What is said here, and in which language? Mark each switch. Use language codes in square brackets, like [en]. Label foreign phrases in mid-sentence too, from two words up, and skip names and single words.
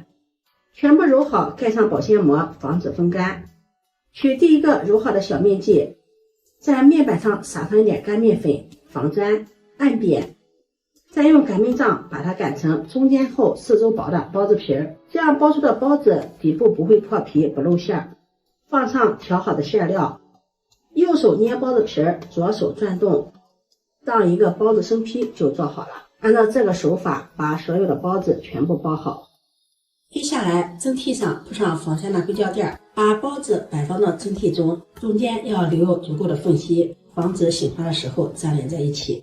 [zh] 全部揉好，蓋上保鮮膜，防止風乾。取第一個揉好的小面劑，在面板上撒上一點乾面粉，防粘，按扁。再用擀面杖把它擀成中間厚四周薄的包子皮，這樣包出的包子底部不會破皮不露餡。放上調好的餡料，右手捏包子皮，左手轉動，當一個包子生坯就做好了。按照這個手法把所有的包子全部包好。接下來蒸屉上鋪上防曬的硅膠墊，把包子擺放到蒸屉中，中間要留有足夠的縫隙， 防止醒发的時候粘連在一起。